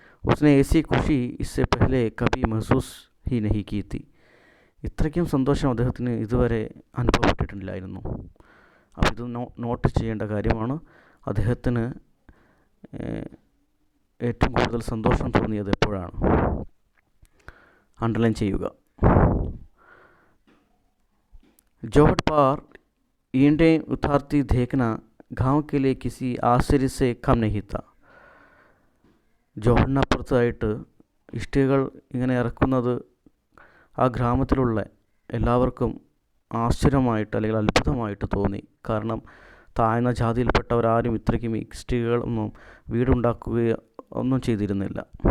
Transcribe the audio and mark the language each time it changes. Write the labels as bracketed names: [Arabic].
[Hindi] ഉസ്നെ AC Kushi ഇസ്സെ പെഹ്ലെ Kabhi മഹസൂസ് he നഹി key തി, [Malayalam] ഇത്രയ്ക്കും സന്തോഷം അദ്ദേഹത്തിന് ഇതുവരെ അനുഭവപ്പെട്ടിട്ടില്ലായിരുന്നു. അപ്പോൾ ഇത് നോട്ട് ചെയ്യേണ്ട കാര്യമാണ്. അദ്ദേഹത്തിന് ഏറ്റവും കൂടുതൽ സന്തോഷം തോന്നിയത് എപ്പോഴാണ്, അണ്ടർലൈൻ ചെയ്യുക. [Hindi] जोहड़ पार ईंटें उतारती देखना गांव के लिए किसी आश्चर्य से कम नहीं था. [Malayalam] ജോഹടിനപ്പുറത്തായിട്ട് ഇഷ്ടികകൾ ഇങ്ങനെ ഇറക്കുന്നത് ആ ഗ്രാമത്തിലുള്ള എല്ലാവർക്കും ആശ്ചര്യമായിട്ട് അല്ലെങ്കിൽ അത്ഭുതമായിട്ട് തോന്നി. കാരണം താഴ്ന്ന ജാതിയിൽപ്പെട്ടവരാരും ഇത്രയ്ക്കും ഇഷ്ടികകളൊന്നും വീടുണ്ടാക്കുകയോ ഒന്നും ചെയ്തിരുന്നില്ല.